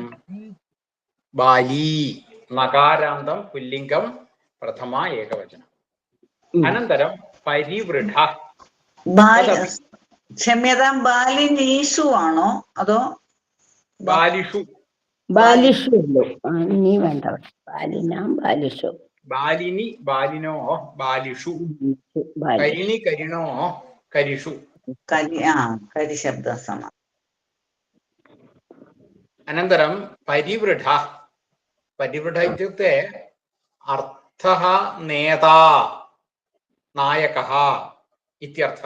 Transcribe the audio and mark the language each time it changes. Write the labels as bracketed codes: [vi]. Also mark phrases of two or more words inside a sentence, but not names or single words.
[sa] बाली नकारान्तं पुल्लिङ्गं प्रथमा एकवचनम्. अनन्तरं परिवृढ. क्षम्यतां, बालिनीषु आणो अदो बालिषु? बालिषु [ml] നീ വേണ്ട. [sa] ബാലിനാം ബാലിഷു. बालिनी बालिनो बालिषु. करिणी करिणो करिषु. करिशब्दः सम. अनन्तरं परिवृढ. परिवृढ इत्युक्ते अर्थः नेता नायकः इत्यर्थः.